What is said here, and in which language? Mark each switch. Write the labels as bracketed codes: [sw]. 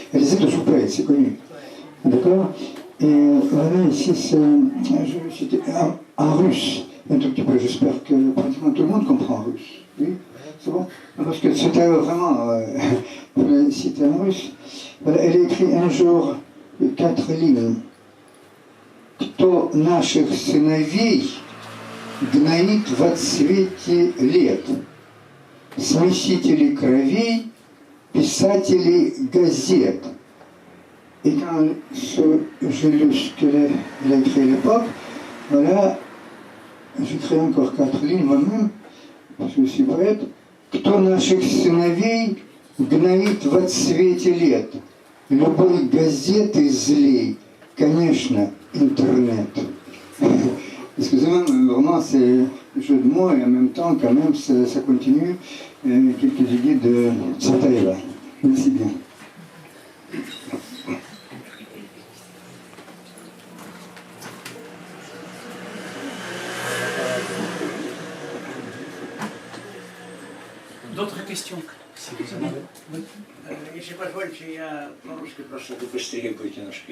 [fr] Elle disait de sous-poète, c'est connu. D'accord? Et voilà, ici, c'était en russe, un tout petit peu. J'espère que pratiquement tout le monde comprend russe. Oui, c'est bon? Parce que c'était vraiment, pour le citer en russe. Voilà, elle a écrit un jour 4 lignes. [ru] Кто наших сыновей гноит во цвете лет? Смесители кровей, писатели газет. [fr] Et quand j'ai lu ce qu'elle a écrit à l'époque, voilà, j'ai créé encore 4 lignes moi-même, parce que je suis poète. [ru] Кто наших сыновей гноит во цвете лет? Любой газеты злей, конечно, интернет. [fr] Excusez-moi, mais vraiment c'est un jeu de mots et en même temps, quand même, ça continue. Quelques idées de Tsvetaeva. Merci bien. D'autres questions, si vous en avez? [ru] Если позволите, я по-русски просто быстрее будет немножко.